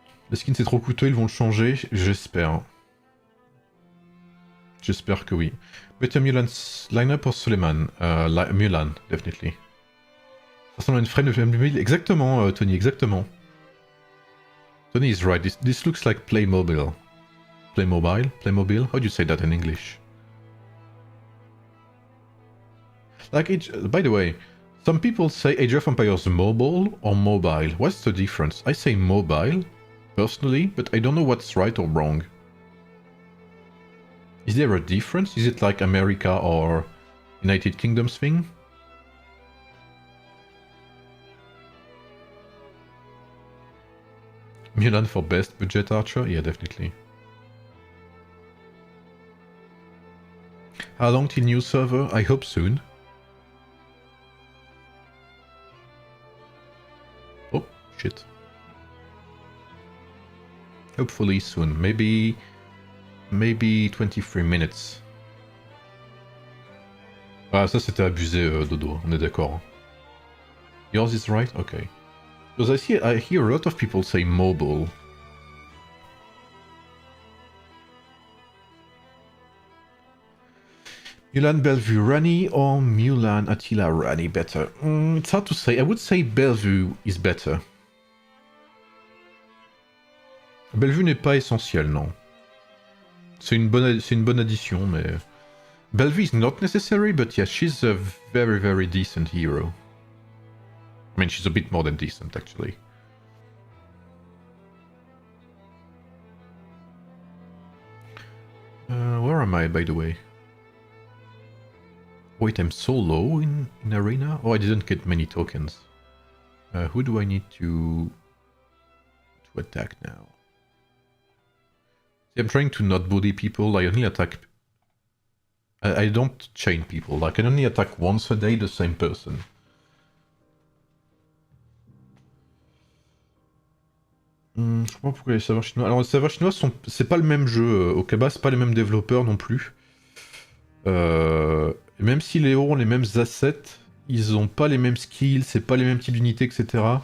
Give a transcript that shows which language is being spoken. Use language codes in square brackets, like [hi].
[fr] Le skin c'est trop coûteux, ils vont le changer, j'espère. J'espère que oui. [en] Better Mulan's line-up or Suleiman? Mulan, definitely. [fr] Ça ressemble à une frame de Playmobil. Exactement, Tony, exactement. [en] Tony is right. This looks like Playmobil. Playmobil? How do you say that in English? Like, by the way, some people say Age of Empires mobile or mobile. What's the difference? I say mobile, personally, but I don't know what's right or wrong. Is there a difference? Is it like America or United Kingdoms thing? Mulan for best budget archer? Yeah, definitely. How long till new server? I hope soon. Oh, shit. Hopefully soon. Maybe 23 minutes. [fr] Ah, ça c'était abusé, Dodo, on est d'accord. [en] Yours is right? Okay. Because I hear a lot of people say mobile. Mulan, Bellevue, Rani, or Mulan, Attila, Rani better? It's hard to say. I would say Bellevue is better. [fr] Bellevue n'est pas essentiel, non. C'est une bonne addition, mais... [en] Bellevue is not necessary, but yeah, she's a very, very decent hero. I mean, she's a bit more than decent, actually. Where am I, by the way? Wait, I'm so low in arena? Oh, I didn't get many tokens. Who do I need to attack now? See, I'm trying to not bully people. I only attack... I don't chain people. I can only attack once a day the same person. [fr] Je sais pas pourquoi les serveurs chinois... Alors les serveurs chinois, c'est pas le même jeu. Okaba, c'est pas les mêmes développeurs non plus. Même si les héros ont les mêmes assets, ils ont pas les mêmes skills, c'est pas les mêmes types d'unités, etc.